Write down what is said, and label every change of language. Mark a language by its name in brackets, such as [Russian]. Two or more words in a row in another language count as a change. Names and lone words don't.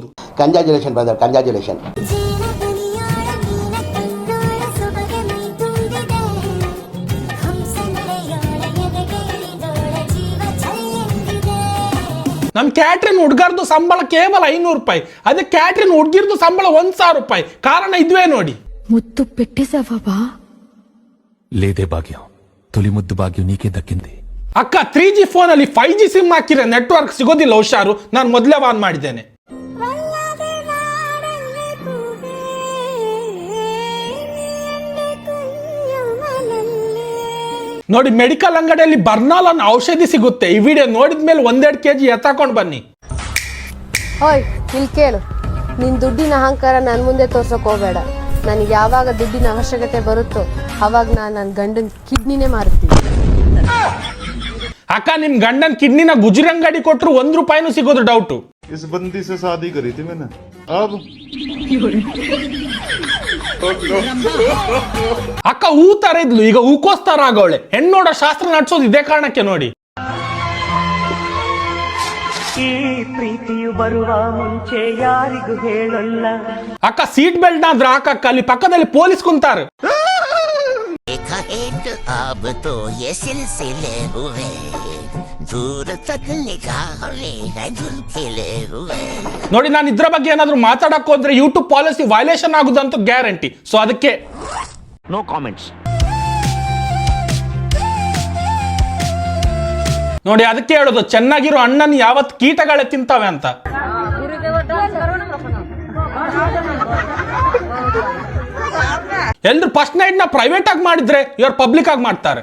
[English] congratulation brother, congratulation. [Kannada] ನಮ್ ಕ್ಯಾಟ್ರಿನ್ ಹುಡ್ಗರ್ದು ಸಂಬಳ ಕೇವಲ 500 ರೂಪಾಯಿ. ಅದೇ ಕ್ಯಾಟ್ರಿನ್ ಹುಡ್ಗಿರ್ದು ಸಂಬಳ 1000 ರೂಪಾಯಿ. ಕಾರಣ ಇದ್ವೇ ನೋಡಿ. [Telugu] ముద్దు పెట్టేశావా? లేదే భాగ్యం, తొలి ముద్దు భాగ్యం నీకే దక్కింది. [Kannada] ಅಕ್ಕ 3G ಫೋನ್ ಅಲ್ಲಿ 5G ಸಿಮ್ ಹಾಕಿದ್ರೆ ನೆಟ್ವರ್ಕ್ ಸಿಗೋದಿಲ್ಲ, ಹುಷಾರು. ನಾನು ಮೊದಲೇ ಆನ್ ಮಾಡಿದ್ದೇನೆ. ನೋಡಿ ಮೆಡಿಕಲ್ ಅಂಗಡಿಯಲ್ಲಿ ಬರ್ನಾಲ್ ಅನ್ನೋ ಔಷಧಿ ಸಿಗುತ್ತೆ. ಈ ವಿಡಿಯೋ ನೋಡಿದ್ಮೇಲೆ 1-2 kg ಎತ್ತಾಕೊಂಡು ಬನ್ನಿ. ಓಯ್ ಇಲ್ಲಿ ಕೇಳು, ನಿನ್ ದುಡ್ಡಿನ ಅಹಂಕಾರ ನನ್ ಮುಂದೆ ತೋರ್ಸಕ್ ಹೋಗ್ಬೇಡ. ನನಗೆ ಯಾವಾಗ ದುಡ್ಡಿನ ಅವಶ್ಯಕತೆ ಬರುತ್ತೋ ಅವಾಗ ನಾನು ನನ್ನ ಗಂಡನ ಕಿಡ್ನಿನೇ ಮಾರ್ತೀನಿ. ಅಕ್ಕ ನಿಮ್ ಗಂಡನ್ ಕಿಡ್ನಿನ ಗುಜರಂಗಡಿ ಕೊಟ್ರು 1 ರೂಪಾಯಿನೂ ಸಿಗೋದು ಡೌಟು. [Hindi] इस बंदी से शादी करी थी मैंने. अब [Kannada] ಅಕ್ಕ ಹೂ ತರ ಇದ್ಲು, ಈಗ ಹೂಕೋಸ್ತರ ಆಗವಳೆ. ಹೆಣ್ಣೋಡ ಶಾಸ್ತ್ರ ನಡ್ಸೋದು ಇದೇ ಕಾರಣಕ್ಕೆ ನೋಡಿ. ಈ ಪ್ರೀತಿಯು ಬರುವ ಮುಂಚೆ ಯಾರಿಗೂ ಹೇಳಲ್ಲ. ಅಕ್ಕ [English] seat belt [Kannada] ಆದ್ರೆ ಹಾಕಕ್ಕ, ಅಲ್ಲಿ ಪಕ್ಕದಲ್ಲಿ ಪೊಲೀಸ್ ಕುಂತಾರೆ. [Hindi] अब तो ये सिलसिले हुए दूर तक निकाले खिले हुए. [Kannada] ನೋಡಿ ನಾನು ಇದ್ರ ಬಗ್ಗೆ ಏನಾದ್ರು ಮಾತಾಡಕ್ ಹೋದ್ರೆ [English] YouTube policy violation [Kannada] ಆಗುದಂತ ಗ್ಯಾರಂಟಿ. ಸೊ ಅದಕ್ಕೆ [English] no comments. [Kannada] ನೋಡಿ ಅದಕ್ಕೆ ಹೇಳೋದು ಚೆನ್ನಾಗಿರೋ ಅಣ್ಣನ್ ಯಾವತ್ ಕೀಟಗಳೇ ತಿಂತಾವೆ ಅಂತ. ಎಲ್ರು [English] first night [Kannada] ನ ಪ್ರೈವೇಟ್ ಆಗಿ ಮಾಡಿದ್ರೆ ಇವ್ರು ಪಬ್ಲಿಕ್ ಆಗಿ ಮಾಡ್ತಾರೆ.